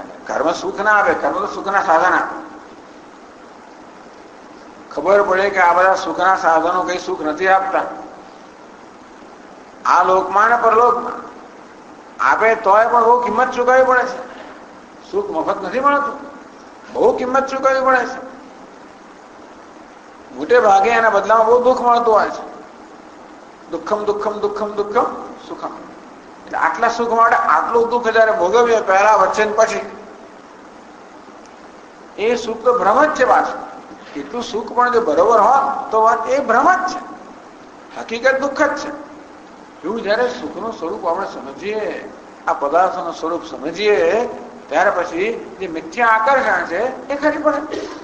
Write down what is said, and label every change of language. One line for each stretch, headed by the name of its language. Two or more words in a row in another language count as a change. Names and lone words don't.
Gujarati: કર્મ સુખ ના આપે, કર્મ તો સુખના સાધન આપે. ખબર પડે કે આ બધા સુખના સાધનો કઈ સુખ નથી આપતા. આ લોકમાં અને પરલોકમાં આપે તોય પણ બહુ કિંમત ચૂકવવી પડે છે. સુખ મફત નથી મળતું, બહુ કિંમત ચૂકવવી પડે છે. મોટે ભાગે એના બદલામાં બહુ દુઃખ મળતું હોય છે. દુઃખમ દુઃખમ દુઃખમ દુઃખમ સુખમ. એટલે આટલા સુખ માટે આટલું દુઃખ જયારે ભોગવીએ, પહેલા વચ્ચે પછી, એ સુખ તો ભ્રમ જ છે. પાછું એટલું સુખ પણ જો બરોબર હોત તો વાત એ ભ્રમ જ છે, હકીકત દુઃખ જ છે. એવું જયારે સુખનું સ્વરૂપ આપણે સમજીએ, આ પદાર્થોનું સ્વરૂપ સમજીએ, ત્યારે પછી જે મિથ્યા આકર્ષણ છે એ ખરી પડે.